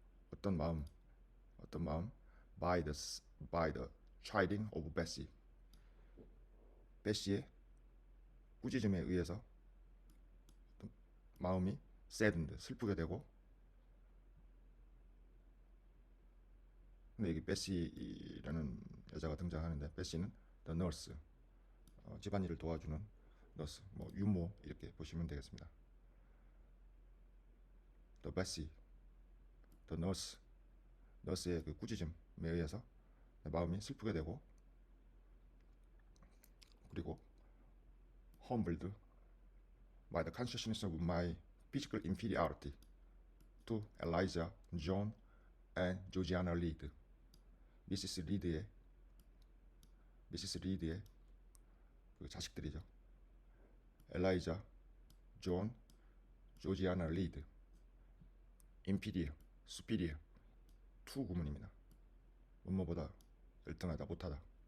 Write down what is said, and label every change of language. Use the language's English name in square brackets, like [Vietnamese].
[Korean] 어떤 마음 [English] by the chiding of Bessie. [Korean] 베시의 꾸짖음에 의해서 마음이 saddened 슬프게 되고. 근데 여기 베시라는 여자가 등장하는데 베시는 the nurse, 집안일을 도와주는 너스, 뭐 유모 이렇게 보시면 되겠습니다. [English] the Bessie, the nurse, [Korean] 너스의 그 꾸짖음에 의해서 마음이 슬프게 되고. [English] 그리고 humbled by the consciousness of my physical inferiority to Eliza, John, and Georgiana Reed. [Korean] 미시스 리드의 그 자식들이죠. 엘라이자, 존, 조지아나 리드. [English] inferior, superior, [Korean] 투 구문입니다. 뭐뭐보다 열등하다, 못하다.